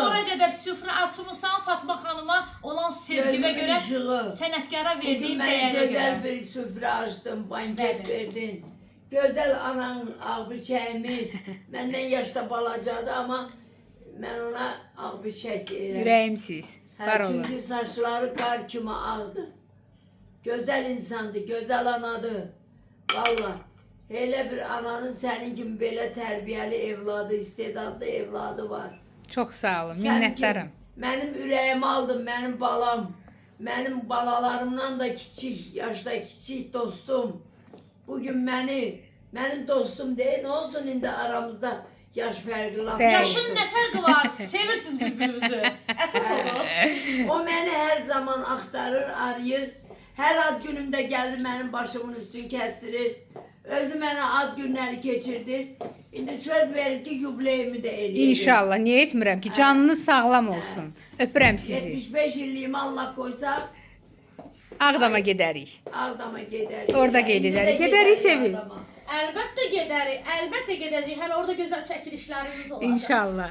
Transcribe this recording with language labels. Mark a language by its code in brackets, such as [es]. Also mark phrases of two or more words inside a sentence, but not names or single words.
[az] ora qədər süfrə açmışsan Fatma xanıma olan sevgimə görə sənətkara Dedim verdiyin mən dəyərə gözəl görə. bir süfrə açdım, banket Bəli. verdin. Gözəl anan ağbişəyimiz, məndən yaşda balacadır ama mən ona ağbişək deyirəm. Ürəyimsiz. Var olun. Çünkü saçları kar kimi ağdı. Güzel insandı, güzel anadı. Valla. [tr] Hele bir ananın senin gibi böyle terbiyeli evladı, istedadlı evladı var. Çok sağ olun. Sen Minnettarım. kim? Benim yüreğimi aldın, benim balam. Benim balalarımdan da küçük, yaşta küçük dostum. Bugün benim dostum değil, ne olsun indi aramızda yaş farkı laf. [az] Bəli. Yaşın nə fərqi var? Sevirsiniz bir-birinizi. Əsas olur. [tr] O beni her zaman aktarır, arayır. Her ad günümde gelir benim başımın üstünü kestirir. Özü bana ad günleri geçirdi. Şimdi [az] söz verir ki yubileyimi de eləyəcək. İnşallah. Niye etmirəm ki? Canınız sağlam olsun. Öpürəm sizi. 75 illiyimi Allah koysa Ağdama gedərik. Ağdama gedərik. Orada qeyd İndi də edərik. Gedərik Sevil. Ağdama. Əlbəttə gedərik, əlbəttə gedəcəyik. Hələ orada gözəl çəkilişlərimiz olacaq. İnşallah.